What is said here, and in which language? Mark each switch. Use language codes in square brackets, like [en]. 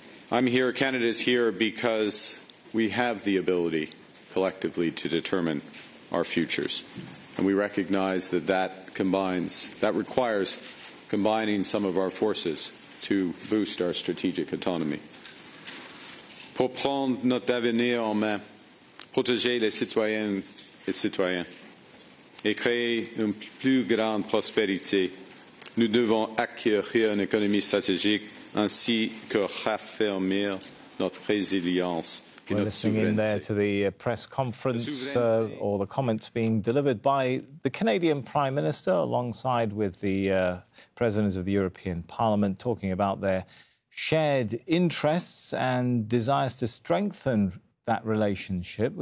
[en] I'm here, Canada is here, because we have the ability collectively to determine our futures. And we recognize that that requires combining some of our forces to boost our strategic autonomy. [fr] Pour prendre notre avenir en main, protéger les citoyennes et citoyens et créer une plus grande prospérité, nous devons acquérir une économie stratégique ainsi que raffermir notre résilience. [en] We're listening in there to the press conference or the comments being delivered by the Canadian Prime Minister alongside with the President of the European Parliament, talking about their shared interests and desires to strengthen that relationship.